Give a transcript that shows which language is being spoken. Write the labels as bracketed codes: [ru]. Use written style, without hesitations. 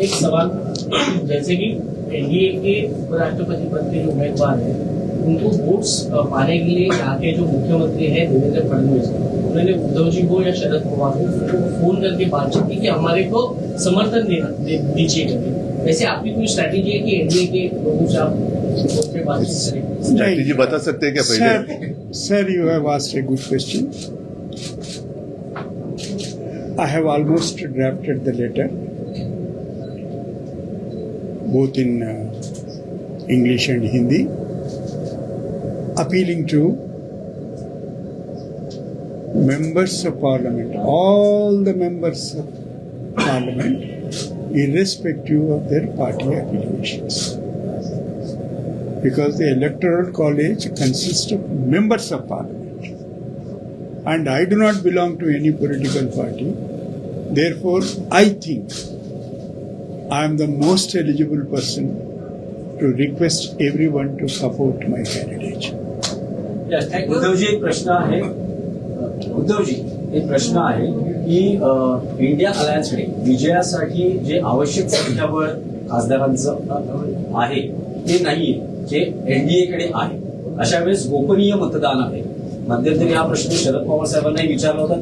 [hi] एक सवाल, जैसे कि एनडीए के उपराष्ट्रपति पद के जो उम्मीदवार हैं उनको वोट्स पाने के लिए यहाँ के जो मुख्यमंत्री हैं देवेंद्र फडणवीस, उन्होंने उद्धव जी को या शरद पवार को फोन करके बातचीत की कि हमारे को समर्थन दीजिए करके। वैसे आपकी कोई स्ट्रैटेजी है कि एनडीए के लोगों से आप फोन पे बातचीत करें? स्ट्रैटेजी बता सकते हैं क्या पहले? [en] Sir, you have asked a good question. I have almost drafted the letter, both in English and Hindi, appealing to members of parliament, all the members of parliament, irrespective of their party affiliations. Because the electoral college consists of members of parliament. And I do not belong to any political party. Therefore, I think I am the most eligible person to request everyone to support my candidate. [mr] Uddhavji, एक प्रश्न आहे. उद्धवजी, एक प्रश्न आहे की India अलायन्सकडे विजयासाठी जे आवश्यक संख्याबळ खासदारांचं आहे ते नाहीये, जे एनडीए कडे आहे. अशा वेळेस गोपनीय मतदान आहे. मध्यंतरी हा प्रश्न शरद पवार साहेबांनाही विचारला होता.